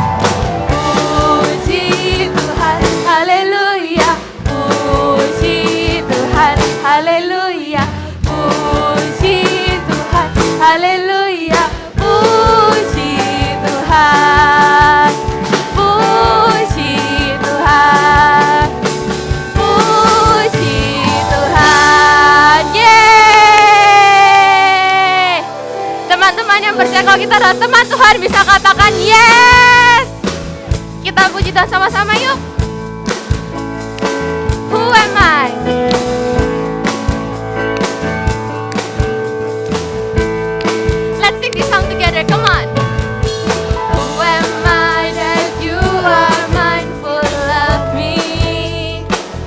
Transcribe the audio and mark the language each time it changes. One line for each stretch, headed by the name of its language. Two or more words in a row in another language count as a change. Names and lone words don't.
Indonesian: Puji Tuhan, haleluya, puji Tuhan, haleluya, puji Tuhan, haleluya, puji Tuhan. Puji Tuhan, puji Tuhan. Yeay! Teman-teman yang percaya kalau kita adalah teman Tuhan bisa katakan yes. Kita puji Tuhan sama-sama yuk.
English: Who am I? Let's sing this song together, come on. Who am I that you are mindful of me?